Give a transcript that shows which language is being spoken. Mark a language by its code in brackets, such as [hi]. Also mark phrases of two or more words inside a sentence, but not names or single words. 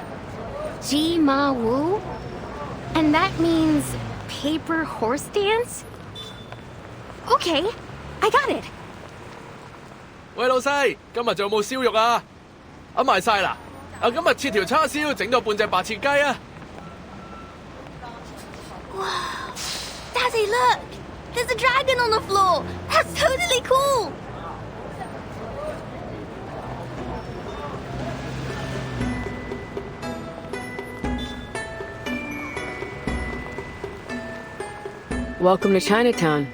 [en] Ji Ma Wu? And that means paper horse dance? Okay, I got it. [yue] 喂，老細，今日仲有冇燒肉啊？揞埋晒啦！今日切條叉燒，整多半隻白切雞啊！ [en] Wow. Daddy, look! There's a dragon on the floor! That's totally cool! Welcome to Chinatown.